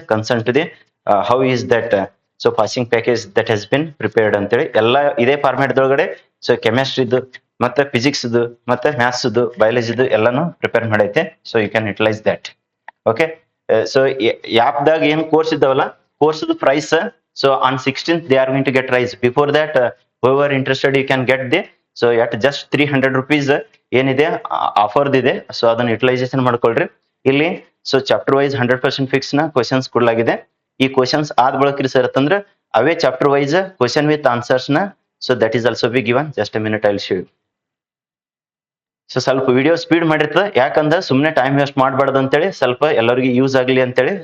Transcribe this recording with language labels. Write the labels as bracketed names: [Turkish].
[English] Concern to the how is that so passing package that has been prepared ಅಂತೇಳಿ ಎಲ್ಲ ಇದೇ format ದೊಳಗಡೆ. [Kannada] So ಕೆಮಿಸ್ಟ್ರಿದು ಮತ್ತೆ physics ಮತ್ತೆ maths ಬಯಾಲಜಿದು ಎಲ್ಲಾನು prepare ಮಾಡೈತೆ. So you can utilise that. Okay, so ಆಪ್ದಾಗ ಏನ್ course ಇದಾವಲ್ಲ, course price so on 16th they are going to get rise. [English] Before that whoever interested you can get the so at just 300 rupees ಏನಿದೆ offer ಇದೆ. [Kannada] So ಅದನ್ನ utilisation ಮಾಡ್ಕೊಳ್ರಿ. ಇಲ್ಲಿ so chapter wise 100% fix ನ questions ಕೊಡಲಾಗಿದೆ. ಈ questions ಆದ ಬಳಕ್ರಿ sir ಅಂತಂದ್ರೆ ಅವೇ chapter wise question with answers ನ so that is also be given. Just A minute I will show you. So ಸ್ವಲ್ಪ ವಿಡಿಯೋ ಸ್ಪೀಡ್ ಮಾಡಿರ್ತದೆ, ಯಾಕಂದ್ರೆ ಸುಮ್ಮನೆ ಟೈಮ್ ವೇಸ್ಟ್ ಮಾಡಬಾರ್ದು ಅಂತೇಳಿ, ಸ್ವಲ್ಪ ಎಲ್ಲರಿಗೂ ಯೂಸ್ ಆಗಲಿ ಅಂತೇಳಿ.